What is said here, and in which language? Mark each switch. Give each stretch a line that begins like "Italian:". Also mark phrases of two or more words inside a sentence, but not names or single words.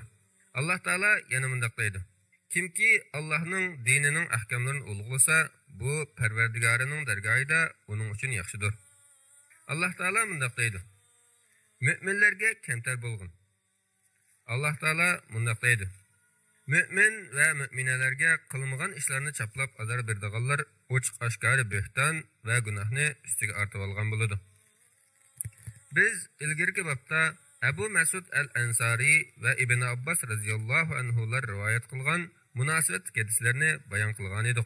Uzbek: Alloh taolo yana mundaq deydi: Kimki Allohning dinining ahkamlarini ulug'lasa, bu Parvardigorining dargohida uning uchun yaxshidir. Alloh taolo mundaq deydi: Mu'minlarga kamtar bo'lg'in. Alloh taolo mundaq deydi: Mümin ve müminalarga qilmagan ishlarni chaplab azar berdiganlar ochiq oshkora bo'hton va gunohni ustiga ortib olgan bo'ladi. Biz ilgirki babda Abu Mas'ud al-Ansari va Ibn Abbas radhiyallohu anhular rivoyat qilgan munosabat hadislarni bayon qilgan edik.